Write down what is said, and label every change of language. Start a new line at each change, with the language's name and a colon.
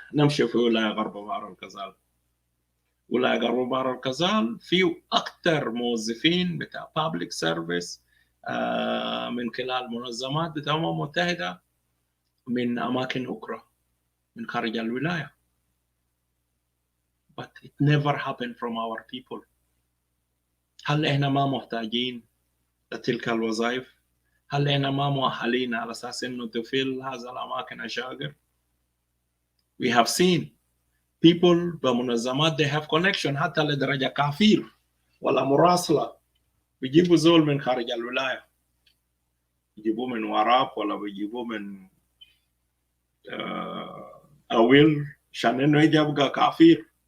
Arabic: نمشي في ولاية غرب بحر الغزال. ولاية غرب بحر الغزال فيه أكثر موظفين بتاع public service من خلال منظمات بتاع الأمم المتحدة من أماكن أخرى من خارج الولاية.
English: But it never happened from our people.
Arabic: هل إحنا ما محتاجين لتلك الوظائف؟ هل إحنا ما مؤهلين على أساس إنه تفيل هذه الأماكن الشاغر؟
English: We have seen people
Arabic: بمنظمات
English: they have connection
Arabic: حتى لدرجة كافير ولا مراسلة, بيجيبوا زول من خارج الولاية, بيجيبوه من وراب ولا بيجيبوه من أويل عشان إنه يجي يبقى كافير.